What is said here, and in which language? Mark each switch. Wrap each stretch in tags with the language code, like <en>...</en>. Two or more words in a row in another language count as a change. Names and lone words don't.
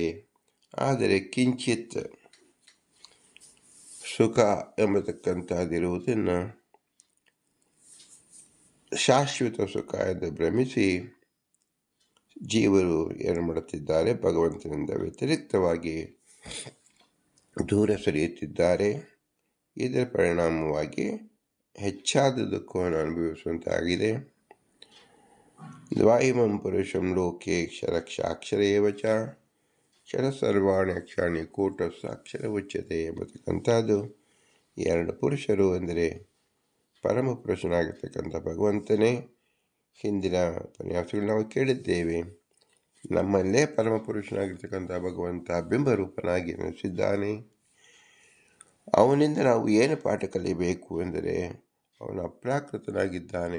<kn>ಆದರೆ ಕಿಂಚಿತ್ ಸುಖ ಎಂಬತಕ್ಕಂಥದ್ದಿರುವುದನ್ನು ಶಾಶ್ವತ ಸುಖ ಎಂದು ಭ್ರಮಿಸಿ ಜೀವರು ಏನು ಮಾಡುತ್ತಿದ್ದಾರೆ, ಭಗವಂತನಿಂದ ವ್ಯತಿರಿಕ್ತವಾಗಿ ದೂರ ಸರಿಯುತ್ತಿದ್ದಾರೆ. ಇದರ ಪರಿಣಾಮವಾಗಿ ಹೆಚ್ಚಾದ ದುಃಖವನ್ನು ಅನುಭವಿಸುವಂತಾಗಿದೆ.</kn> <sa>ದ್ವಾಯಿಮಂ ಪುರುಷಂ ಲೋಕೆ ಕ್ಷರಕ್ಷಾಕ್ಷರ ಏವಚ ಕ್ಷರ ಸರ್ವಾಣಿ ಅಕ್ಷಾಣಿ ಕೂಟಸ್ಥ ಅಕ್ಷರ ಉಚ್ಯತೆ ಎಂಬತಕ್ಕಂಥದ್ದು.</sa> <kn>ಎರಡು ಪುರುಷರು ಎಂದರೆ ಪರಮ ಪುರುಷನಾಗಿರ್ತಕ್ಕಂಥ ಭಗವಂತನೇ. ಹಿಂದಿನ ಉಪನ್ಯಾಸಗಳು ನಾವು ಕೇಳಿದ್ದೇವೆ, ನಮ್ಮಲ್ಲೇ ಪರಮ ಪುರುಷನಾಗಿರ್ತಕ್ಕಂಥ ಭಗವಂತ ಬಿಂಬರೂಪನಾಗಿ ನೆಲೆಸಿದ್ದಾನೆ. ಅವನಿಂದ ನಾವು ಏನು ಪಾಠ ಕಲಿಯಬೇಕು ಎಂದರೆ ಅವನು ಅಪ್ರಾಕೃತನಾಗಿದ್ದಾನೆ.</kn>